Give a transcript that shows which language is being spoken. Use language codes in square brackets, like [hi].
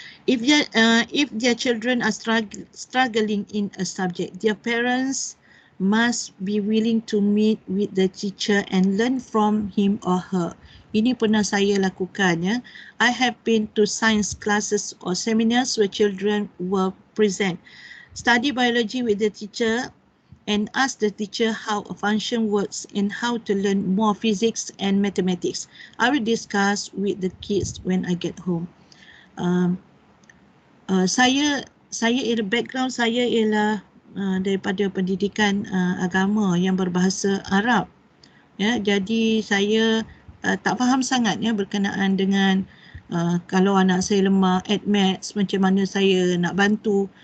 [en] If their children are struggling in a subject, their parents must be willing to meet with the teacher and learn from him or her. [ms] Ini pernah saya lakukan, ya. [en] I have been to science classes or seminars where children were present. Study biology with the teacher and ask the teacher how a function works and how to learn more physics and mathematics. I will discuss with the kids when I get home. [ms] Saya background saya ialah daripada pendidikan agama yang berbahasa Arab. Ya, jadi saya tak faham sangat berkenaan dengan kalau anak saya lemah, maths, macam mana saya nak bantu.